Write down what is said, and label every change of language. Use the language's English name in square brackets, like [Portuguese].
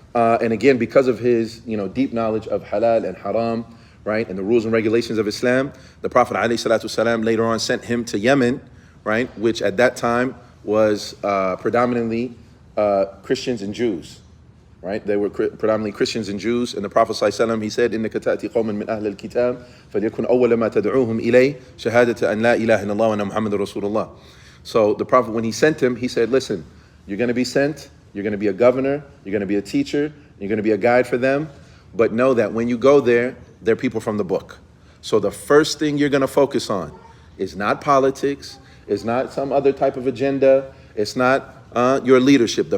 [English] And again, because of his, deep knowledge of halal and haram, right, and the rules and regulations of Islam, the Prophet ﷺ later on sent him to Yemen, right, which at that time was predominantly Christians and Jews, right? They were predominantly Christians and Jews, and the Prophet ﷺ, he said, [Arabic] إِنَّكَ تَأْتِي قَوْمًا مِنْ أَهْلِ الْكِتَابِ فَلْيَكُنْ أَوَّلَ مَا تَدْعُوهُمْ إِلَيْهِ شَهَادَةَ أَنْ لَا إِلَهَ إِلَّا اللَّهُ وَأَنَّ مُحَمَّدًا رَسُولُ اللَّهِ. [English] So the Prophet, when he sent him, he said, listen, you're going to be sent, you're going to be a governor, you're going to be a teacher, you're going to be a guide for them, but know that when you go there, they're people from the book. So the first thing you're going to focus on is not politics, it's not some other type of agenda, it's not your leadership.